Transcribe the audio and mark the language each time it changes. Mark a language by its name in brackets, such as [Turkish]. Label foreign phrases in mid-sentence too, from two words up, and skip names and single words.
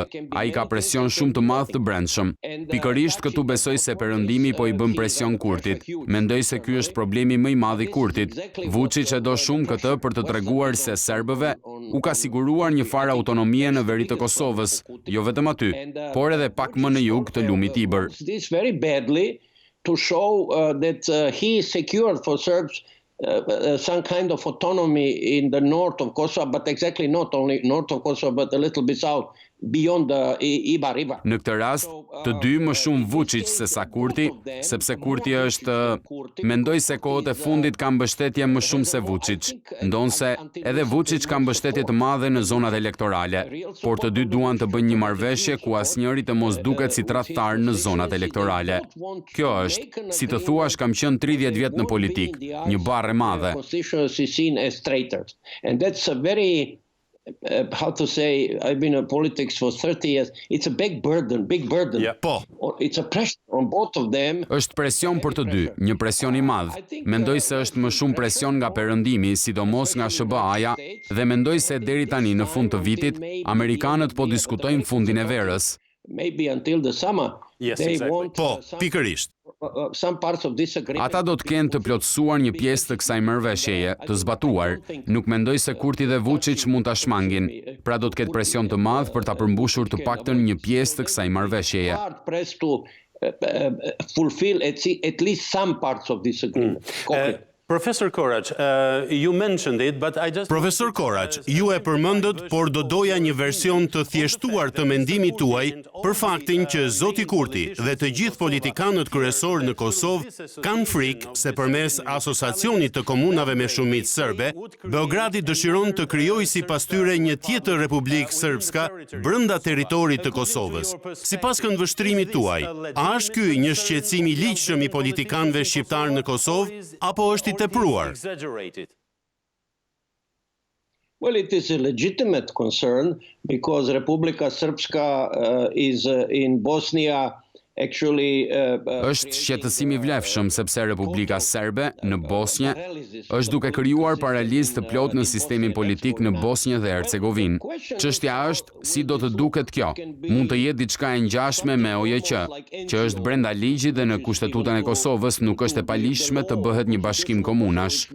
[Albanian] Ai ka presion shumë të madh të brendshëm. Pikërisht këtu besoj se Perëndimi po i bën presion Kurtit. Mendoj se ky është problemi më i madh i Kurtit. Vučić e do shumë këtë për të treguar se serbëve u ka siguruar një farë autonomie në veri të Kosovës, jo vetëm aty, por edhe pak më në jug të lumit Ibër. [English] This very badly to show that he secured for Serbs some kind of autonomy in the north of Kosovo, but exactly not only north of Kosovo, but a little bit south, beyond the Ibar River. [Albanian] Në këtë rast, të dy më shumë Vučić se sa Kurti, sepse Kurti është, mendoj se kohët e fundit ka mbështetje më shumë se Vučić, ndonse edhe Vučić ka mbështetje të madhe në zonat elektorale, por të dy duan të bëjnë një marrëveshje ku asnjëri të mos duket si tradhtar në zonat elektorale. Kjo është, si të thuash, kam qenë 30 vjet në politik, një barë e madhe. [English] And that's a very how to say, I've been in politics for 30 years. It's a big burden. Yeah. Po. It's a pressure on both of them. [Albanian] Është presion për të dy, një presion i madh. Mendoj se është më shumë presion nga Perëndimi, sidomos nga SBA-ja, dhe mendoj se deri tani në fund të vitit, amerikanët po diskutojnë fundin e verës. [English] Maybe until the summer. Yes, exactly. [Albanian] Po, pikërisht. Ata do të kenë të plotësuar një pjesë të kësaj marrëveshjeje, të zbatuar. Nuk mendoj se Kurti dhe Vučić mund ta shmangin. Pra do të ketë presion të madh për ta përmbushur të paktën një pjesë të kësaj marrëveshjeje. [English] Fulfill at least some parts of this agreement. Professor Korach, you mentioned it, but I just... [Albanian] Profesor Korach, ju e përmendët, por do doja një version të thjeshtuar të mendimit tuaj për faktin që Zoti Kurti dhe të gjithë politikanët kryesor në Kosovë kanë frikë se përmes asociacionit të komunave me shumicë serbe, Beogradi dëshiron të krijojë sipas tyre një tjetër Republikë Srpska brenda territorit të Kosovës. Sipas këndvështrimit tuaj, a është ky një shqetësim i ligjshëm i politikanëve shqiptar në Kosovë apo është i tepruar? [English] Well, it is a legitimate concern because Republika Srpska is in Bosnia actually [Albanian] është shqetësim i vlefshëm sepse Republika Serbe në Bosnjë është duke krijuar paralizë të plotë në sistemin politik në Bosnjë dhe Hercegovinë. Çështja është si do të duket kjo. Mund të jetë diçka e ngjashme me OJQ, që është brenda ligjit dhe në Kushtetutën e Kosovës nuk është e paligjshme të bëhet një bashkim komunash.